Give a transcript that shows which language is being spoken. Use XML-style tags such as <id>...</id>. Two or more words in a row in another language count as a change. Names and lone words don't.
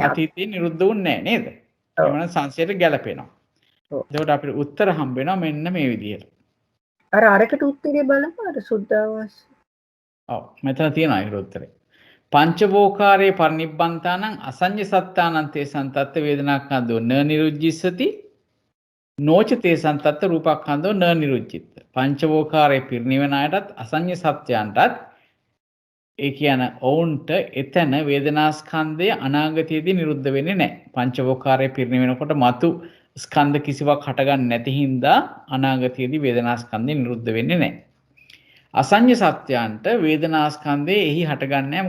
<si>අතීතේ නිරුද්ධ වුණේ නැහැ නේද? එවන සංසයට ගැලපෙනවා. එතකොට අපිට උත්තර හම්බ වෙනවා මෙන්න මේ විදිහට. අරකට උත්තරේ බලමු අර සුද්ධාවාස. ඔව් මෙතන තියෙනවා ඒකට උත්තරේ.</si> <pi>පංචවෝකාරයේ පරිනිබ්බන්තානං අසඤ්ඤ සත්තානං තේසං තත්ත වේදනාඛන්‍தோ න නිරුජ්ජිස්සති නොච තේසං තත්ත රූපඛන්‍தோ න නිරුජ්ජිත.</pi> <si>පංචවෝකාරයේ පිරිනිවන අයටත් අසඤ්ඤ සත්‍යයන්ටත් ඒ කියන ඔවුන්ට එතන වේදනාස්කන්ධය අනාගතයේදී නිරුද්ධ වෙන්නේ නැහැ. පංචවෝකාරයේ පිරිනිවෙනකොට මතු ස්කන්ධ කිසිවක් හටගන්නේ නැති හින්දා අනාගතයේදී වේදනා ස්කන්ධය නිරුද්ධ වෙන්නේ නැහැ. අසඤ්ඤ සත්‍යයන්ට වේදනා ස්කන්ධේ එහි හටගන්නේ නැහැ.</si>